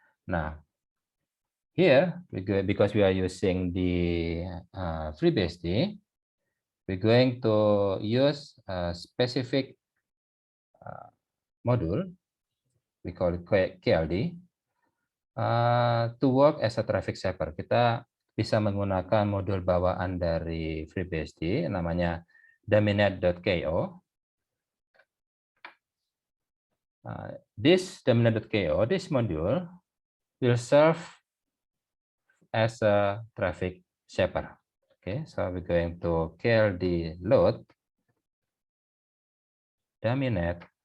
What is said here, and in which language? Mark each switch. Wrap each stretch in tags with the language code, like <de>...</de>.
<en>Nah, here, because we are using the FreeBSD, we're going to use a specific module, we call it KLD, to work as a traffic shaper.</en> <id>Kita bisa menggunakan modul bawaan dari FreeBSD, namanya Daminet.ko.</id> <en>This Daminet.ko, this module will serve as a traffic shaper. Okay, so we're going to KLD load Daminet.ko.</en>